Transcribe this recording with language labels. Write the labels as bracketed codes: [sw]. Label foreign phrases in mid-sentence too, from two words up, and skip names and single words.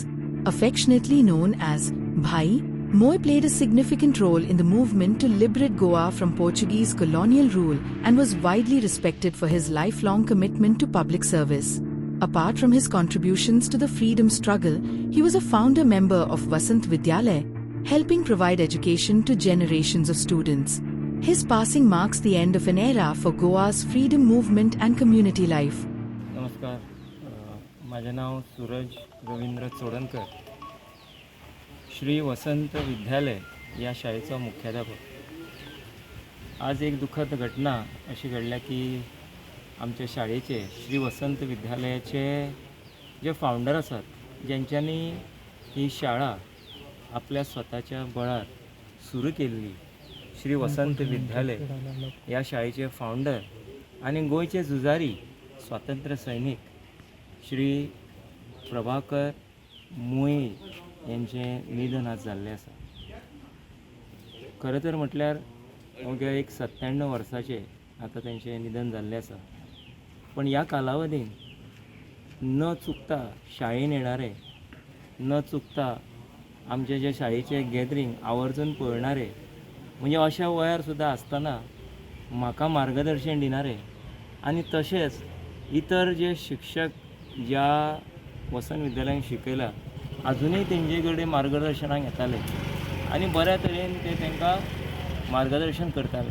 [en] Affectionately known as Bhai, Moy played a significant role in the movement to liberate Goa from Portuguese colonial rule and was widely respected for his lifelong commitment to public service. Apart from his contributions to the freedom struggle, he was a founder member of Vasant Vidyalaya, helping provide education to generations of students. His passing marks the end of an era for Goa's freedom movement and community life. [mr] नमस्कार, माझे नाव सूरज रवींद्र चोडणकर, श्री वसंत विद्यालय या शाळेचा मुख्याध्यापक. आज एक दुःखद घटना अशी घडल्या की आमच्या शाळेचे श्री वसंत विद्यालयाचे जे फाउंडर असतात, ज्यांच्यानी ही शाळा आपल्या स्वतःच्या बळात सुरू केलेली श्री वसंत विद्यालय या शाळेचे फाउंडर आणि गोयचे झुजारी स्वातंत्र्य सैनिक श्री प्रभाकर मोये यांचे [kok] निधन आज जाल्लें आसा. खरं तर म्हटल्यार अवघ्या एक 97 वर्साचे आता त्यांचे निधन जाल्लें आसा. पण या कालावधीन न चुकता शाळेन येणारे, न चुकता आमचे जे शाळेचे गॅदरिंग आवर्जून पळणारे, म्हणजे अशा वयार सुद्दां आसतना म्हाका मार्गदर्शन दिणारे आणि तसेच इतर जे शिक्षक ज्या वसंत विद्यालयान शिकयला अजूनही तेंचे कडेन मार्गदर्शनाक येताले आणि बऱ्या तरेन ते तांकां मार्गदर्शन करताले.